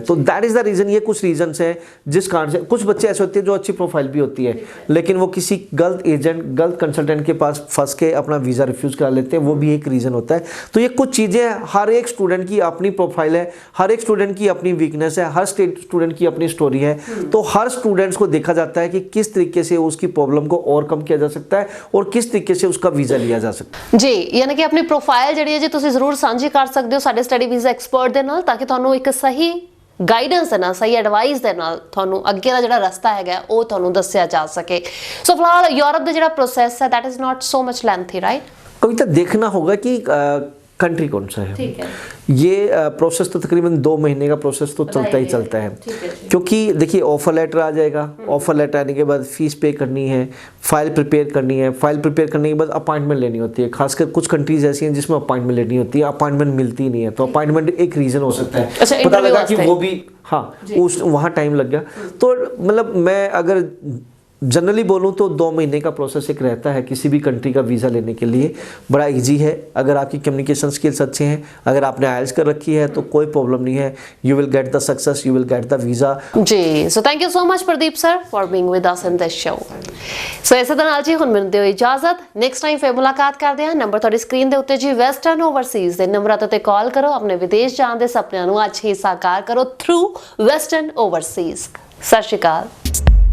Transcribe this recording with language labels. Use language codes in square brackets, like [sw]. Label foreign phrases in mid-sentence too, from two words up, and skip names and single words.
[hi] तो [en] that is the reason, [hi] ये कुछ रीजंस हैं जिस कारण से कुछ बच्चे ऐसे होते हैं जो अच्छी प्रोफाइल भी होती है, लेकिन वो किसी गलत एजेंट, गलत कंसल्टेंट के पास फंस के अपना वीज़ा रिफ्यूज़ करा लेते हैं, वो भी एक रीज़न होता है। तो ये कुछ चीज़ें, हर एक स्टूडेंट की अपनी प्रोफाइल है, हर एक स्टूडेंट की अपनी वीकनेस है, हर स्टूडेंट की अपनी स्टोरी है। तो हर स्टूडेंट्स को देखा जाता है कि किस तरीके से उसकी प्रॉब्लम को ओवरकम किया जा सकता है और किस तरीके से उसका वीज़ा लिया जा सकता है। जी, यानी कि अपनी प्रोफाइल [pa] ਜਿਹੜੀ ਹੈ ਜੀ ਤੁਸੀਂ ਜ਼ਰੂਰ ਸਾਂਝੀ ਕਰ ਸਕਦੇ ਹੋ ਸਾਡੇ [en] study visa expert [pa] ਦੇ ਨਾਲ, ਤਾਂ ਕਿ ਤੁਹਾਨੂੰ ਇੱਕ ਸਹੀ ਗਾਈਡੈਂਸ ਦੇ ਨਾਲ, ਸਹੀ ਐਡਵਾਈਸ ਦੇ ਨਾਲ ਤੁਹਾਨੂੰ ਅੱਗੇ ਦਾ ਜਿਹੜਾ ਰਸਤਾ ਹੈਗਾ ਉਹ ਤੁਹਾਨੂੰ ਦੱਸਿਆ ਜਾ ਸਕੇ। ਸੋ ਫਿਲਹਾਲ ਯੂਰਪ ਦਾ ਜਿਹੜਾ ਪ੍ਰੋਸੈਸ ਹੈ, [en] that is not so much lengthy, right? [hi] कविता, देखना होगा कि कंट्री कौन सा है। ठीक है। ये प्रोसेस तो तकरीबन 2 महीने का प्रोसेस तो चलता ही चलता है, क्योंकि देखिए [en] offer letter [hi] आ जाएगा, [en] offer letter [hi] आने के बाद फीस पे करनी है, [en] file prepare [hi] करनी है, [en] file prepare [hi] करने के बाद अपॉइंटमेंट लेनी होती है। खासकर कुछ कंट्रीज ऐसी हैं जिसमें अपॉइंटमेंट लेनी होती है, अपॉइंटमेंट मिलती ही नहीं है, तो अपॉइंटमेंट एक रीज़न हो सकता है। अच्छा, पता लगा कि वो भी, हाँ, उस वहाँ टाइम लग गया। तो मतलब मैं अगर जनरली बोलूँ तो 2 महीने का प्रोसेस एक रहता है किसी भी कंट्री का वीज़ा लेने के लिए। बड़ा इजी है अगर आपकी [en] communication skills [hi] अच्छे हैं, अगर आपने आइल्स कर रखी है तो कोई प्रॉब्लम नहीं है, [en] you will get the success, you will get the visa. [hi] जी, [en] so thank you so much Pradeep sir for being with us in this show. [hi] सो इसे [pa] ਦੇ ਨਾਲ ਜੀ ਹੁਣ ਮੈਨੂੰ ਦਿਓ ਇਜਾਜ਼ਤ, [en] next time [pa] ਫੇਰ ਮੁਲਾਕਾਤ ਕਰਦੇ ਹਾਂ। ਨੰਬਰ ਤੁਹਾਡੀ ਸਕਰੀਨ ਦੇ ਉੱਤੇ ਜੀ ਵੈਸਟਰਨ ਓਵਰਸੀਜ਼ ਦੇ ਨੰਬਰਾਂ ਤੇ ਕਾਲ ਕਰੋ, ਆਪਣੇ ਵਿਦੇਸ਼ ਜਾਣ ਦੇ ਸੁਪਨਿਆਂ ਨੂੰ ਅੱਜ ਹੀ ਸਾਕਾਰ ਕਰੋ ਥਰੂ ਵੈਸਟਰਨ ਓਵਰਸੀਜ਼। ਸਤਿ ਸ਼੍ਰੀ ਅਕਾਲ।